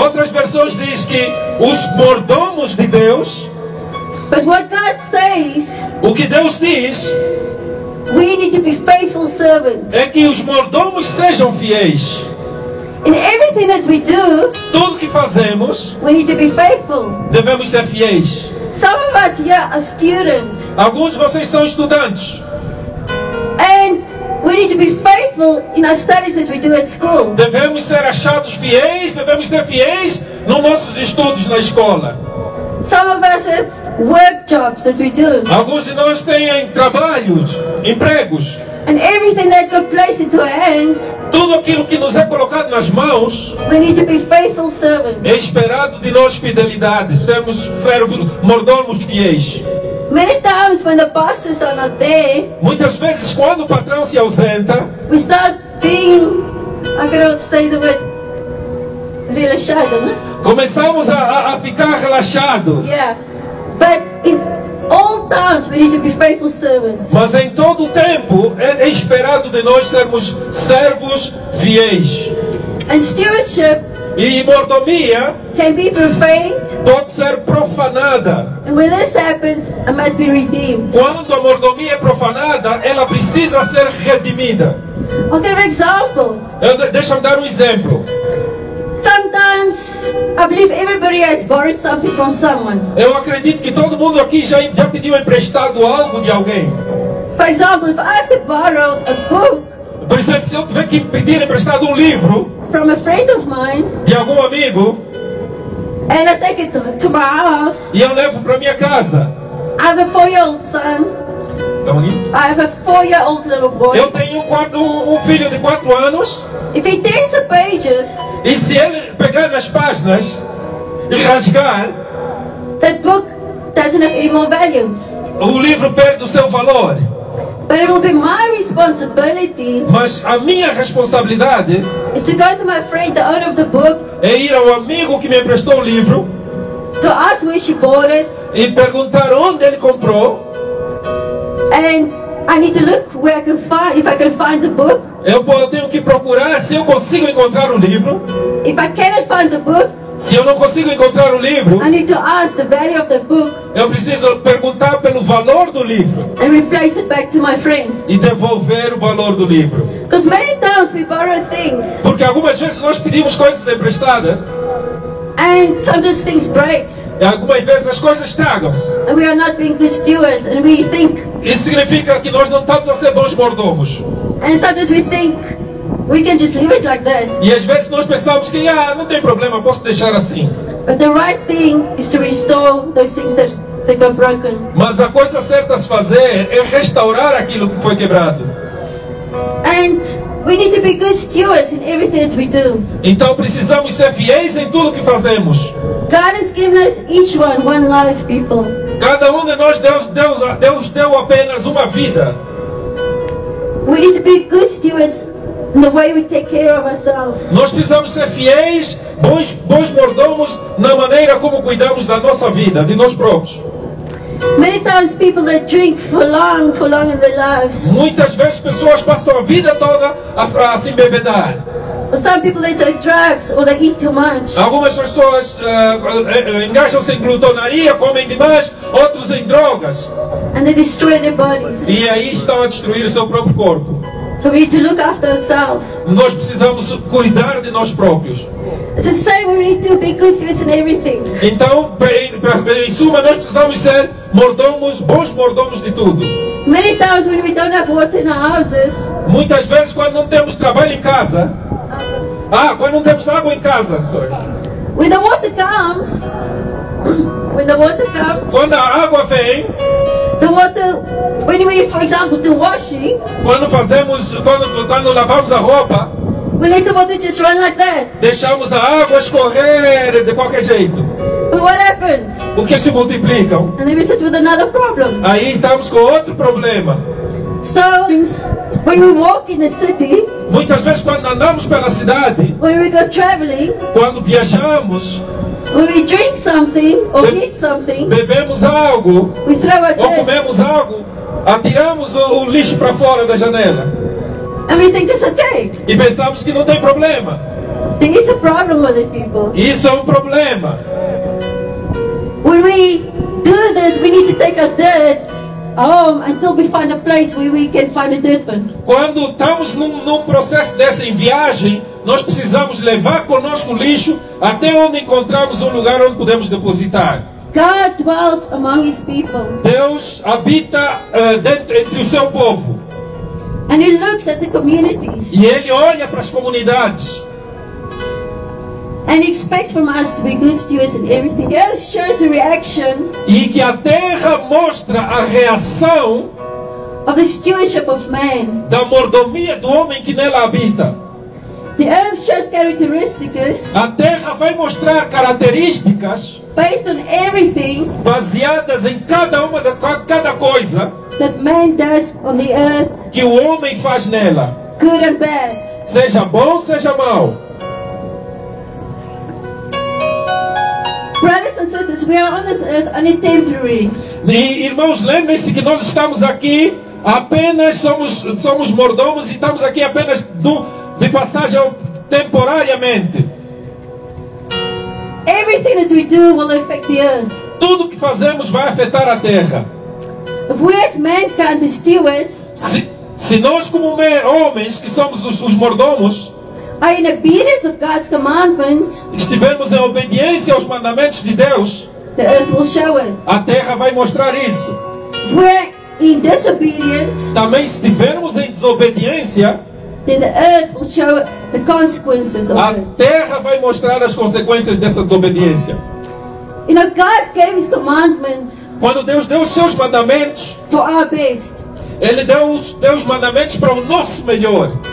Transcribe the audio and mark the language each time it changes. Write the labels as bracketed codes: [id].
[pt] Outras versões diz que os mordomos de Deus. [en] But what God says, [pt] O que Deus diz [en] we need to be faithful servants. [pt] é que os mordomos sejam fiéis. [en] In everything that we do, [pt] Tudo que fazemos, [en] we need to be faithful. [pt] devemos ser fiéis. [en] Some of us here are students, [pt] Alguns de vocês são estudantes. [en] and we need to be faithful in our studies that we do at school. [pt] Devemos ser achados fiéis, devemos ser fiéis nos nossos estudos na escola. [en] Some of us have work jobs that we do, [pt] Alguns de nós têm trabalhos, empregos. [en] and everything that God placed into our hands, [pt] Tudo aquilo que nos é colocado nas mãos [en] we need to be faithful servants. [pt] é esperado de nós fidelidade. Sermos servos, mordomos fiéis. [en] Many times when the bosses are not there, [pt] Muitas vezes, quando o patrão se ausenta, [en] we start being, I'm going to say the word, [pt] relaxado, né? começamos a ficar relaxados. [en] Yeah. But in all times we need to be faithful servants. [pt] Mas em todo o tempo é esperado de nós sermos servos fiéis. [en] And stewardship [pt] E mordomia [en] can be profaned, [pt] pode ser profanada. [en] and when this happens, it must be redeemed. [pt] Quando a mordomia é profanada, ela precisa ser redimida. [en] I'll give an example. [pt] Deixa-me dar um exemplo. [en] Sometimes I believe everybody has borrowed something from someone. [pt] Eu acredito que todo mundo aqui já pediu emprestado algo de alguém. [en] For example, if I have to borrow a book [pt] Por exemplo, se eu tiver que pedir emprestado um livro [en] from a friend of mine, [pt] de algum amigo [en] and I take it to my house, [pt] e eu levo para minha casa. [en] I have a 4-year-old son. [pt] Estão aqui? [en] I have a 4-year-old little boy. [pt] Eu tenho um filho de 4 anos [en] If he takes the pages, [pt] e se ele pegar nas páginas e rasgar, [en] that book doesn't have any more value. [pt] o livro perde o seu valor. [en] But it will be my responsibility [pt] Mas a minha responsabilidade [en] is to go to my friend, the owner of the book, [pt] é ir ao amigo que me emprestou o livro [en] to ask where she bought it, [pt] e perguntar onde ele comprou. [en] and I need to look where I can find, if I can find the book. [pt] Eu tenho que procurar se eu consigo encontrar o livro. [en] If I cannot find the book, [pt] Se eu não consigo encontrar o livro, [en] I need to ask the value of the book [pt] eu preciso perguntar pelo valor do livro [en] and replace it back to my friend. [pt] e devolver o valor do livro. [en] Because many times we borrow things, [pt] Porque algumas vezes nós pedimos coisas emprestadas [en] and sometimes things break, [pt] e algumas vezes as coisas estragam-se. [en] and we are not being good stewards, and we think, [pt] Isso significa que nós não estamos a ser bons mordomos. [en] and sometimes we think, We can just leave it like that. [pt] E às vezes nós pensamos que não tem problema, posso deixar assim. [en] But the right thing is to restore those things that got broken. [pt] Mas a coisa certa a se fazer é restaurar aquilo que foi quebrado. [en] And we need to be good stewards in everything that we do. [pt] Então precisamos ser fiéis em tudo que fazemos. [en] God has given us each one life, people. [pt] Cada um de nós, Deus deu apenas uma vida. [en] We need to be good stewards in the way we take care of ourselves. [pt] Nós precisamos ser fiéis, bons mordomos na maneira como cuidamos da nossa vida, de nós próprios. [en] Many times people that drink for long in their lives. [pt] Muitas vezes pessoas passam a vida toda a se embebedar. [en] Or some people they take drugs or they eat too much. [pt] Algumas pessoas engajam-se em glutonaria, comem demais, outros em drogas. [en] And they destroy their bodies. [pt] E aí estão a destruir o seu próprio corpo. [en] So we need to look after ourselves. [pt] Nós precisamos cuidar de nós próprios. [en] It's the same, we need to be good stewards in everything. [pt] Então, em suma, nós precisamos ser bons mordomos de tudo. [en] Many times when we don't have water in our houses. [pt] Muitas vezes quando não temos trabalho em casa. Quando não temos água em casa. [en] Sorry. When the water comes. [pt] Quando a água vem. [en] The water, when we, for example, do washing. [pt] Quando lavamos a roupa. [en] We let the water just run like that. [pt] Deixamos a água escorrer de qualquer jeito. [en] But what happens? [pt] O que se multiplicam? [en] And then we sit with another problem. [pt] Aí estamos com outro problema. [en] So, when we walk in the city. [pt] Muitas vezes quando andamos pela cidade. [en] When we go traveling. [pt] Quando viajamos. [en] When we drink something or eat something. [pt] Bebemos algo. [en] We throw it [pt] ou comemos algo. Atiramos o lixo para fora da janela. [en] And we think it's okay. [pt] E pensamos que não tem problema. [en] There is a problem with it, people. [pt] Isso é um problema. [en] When we do this, we need to take our dirt home until we find a place where we can find a dirt bin. [pt] Quando estamos num processo desse em viagem, nós precisamos levar conosco o lixo até onde encontramos um lugar onde podemos depositar. [en] God dwells among His people. [pt] Deus habita entre o seu povo. [en] And He looks at the communities. [pt] E Ele olha para as comunidades. [en] And He expects from us to be good stewards in everything. The earth shows the reaction. [pt] E que a terra mostra a reação [en] of the stewardship of man. [pt] Da mordomia do homem que nela habita. [en] The earth shows characteristics. [pt] A terra vai mostrar características [en] based on everything. [pt] Baseadas em cada coisa. [en] That man does on the earth. [pt] Que o homem faz nela. [en] Good and bad. [pt] Seja bom, seja mau. [en] Brothers and sisters, we are on this earth only temporary. [pt] E, irmãos, lembrem-se que nós estamos aqui apenas somos mordomos e estamos aqui apenas de passagem temporariamente. [en] Everything that we do will affect the earth. [pt] Tudo que fazemos vai afetar a terra. [en] If we as mankind, the stewards, [pt] se nós como homens que somos os mordomos, [en] are in obedience of God's commandments, [pt] estivermos em obediência aos mandamentos de Deus, [en] the earth will show it. [pt] A terra vai mostrar isso. [en] If we're in disobedience, [pt] também se estivermos em desobediência, [en] then the earth will show the consequences of it. [pt] A terra vai mostrar as consequências dessa desobediência. [en] You know, God gave His commandments. [pt] Quando Deus deu os seus mandamentos, [en] for our best. [pt] Ele deu os mandamentos para o nosso melhor.